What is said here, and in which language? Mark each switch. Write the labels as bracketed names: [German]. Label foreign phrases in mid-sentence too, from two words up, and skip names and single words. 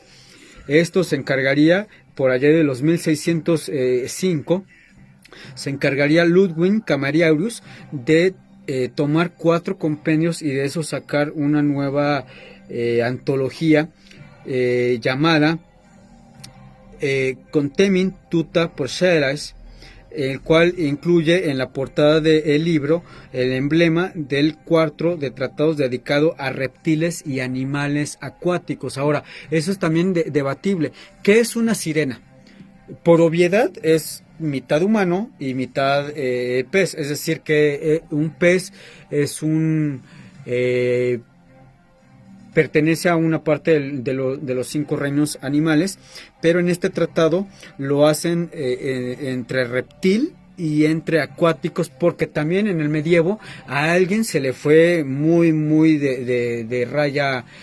[Spanish] Esto se encargaría por allá de los 1605, se encargaría Ludwig Camarius de tomar 4 compendios y de eso sacar una nueva antología llamada Contemin tuta porceras, el cual incluye en la portada del libro el emblema del cuarto de tratados dedicado a reptiles y animales acuáticos. Ahora, eso es también debatible. ¿Qué es una sirena? Por obviedad es mitad humano y mitad pez, es decir que un pez es pertenece a una parte de los 5 reinos animales, pero en este tratado lo hacen entre reptil y entre acuáticos, porque también en el medievo a alguien se le fue muy de raya